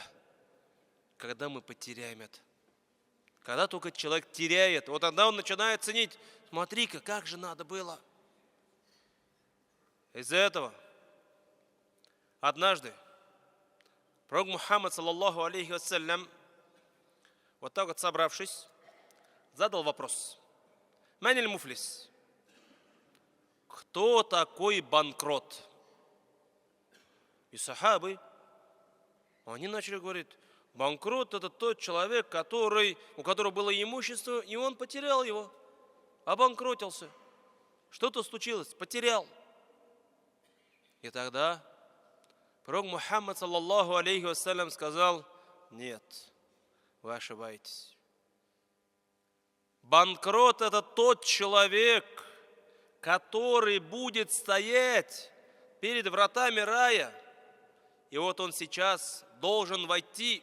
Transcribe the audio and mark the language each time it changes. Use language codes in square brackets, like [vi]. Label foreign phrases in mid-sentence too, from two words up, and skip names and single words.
[ru] Когда мы потеряем это. Когда только человек теряет, вот тогда он начинает ценить: смотри-ка, как же надо было. Из-за этого однажды пророк Мухаммад, [ar] صلى الله عليه وسلم, [ru] вот так вот собравшись, задал вопрос: [ar] «من المفلس?» [ru] Кто такой банкрот? И сахабы, они начали говорить: банкрот – это тот человек, у которого было имущество, и он потерял его, обанкротился. Что-то случилось, потерял. И тогда пророк Мухаммад, [ar] صلى الله عليه وسلم, [ru] сказал: нет, вы ошибаетесь. Банкрот – это тот человек, который будет стоять перед вратами рая. И вот он сейчас должен войти.